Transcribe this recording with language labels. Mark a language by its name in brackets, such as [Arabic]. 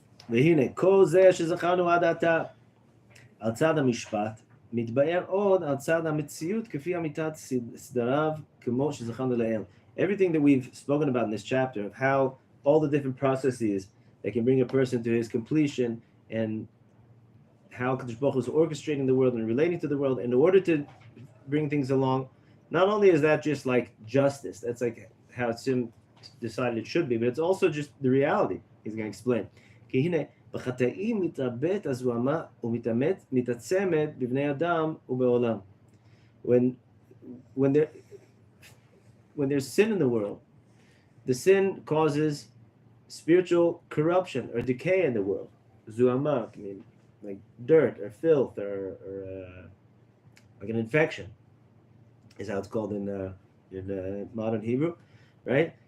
[Hebrew] והנה, כל זה שזכרנו עד עתה על צד המשפט, מתבאר עוד על צד המציאות כפי אמיתת סדריו כמו שזכרנו לעיל. [English] Everything that we've spoken about in this chapter of how all the different processes that can bring a person to his completion, and how Kadosh Baruch Hu is orchestrating the world and relating to the world in order to bring things along. Not only is that just like justice, that's like how Sim decided it should be, but it's also just the reality. He's going to explain. [Hebrew] בחטאים מתרבית הזוהמה ומתעצמת בבני אדם ובעולם. [English] When there's sin in the world, the sin causes spiritual corruption or decay in the world. Zuhama, I mean, like dirt or filth or like an infection, is how it's called in modern Hebrew, right?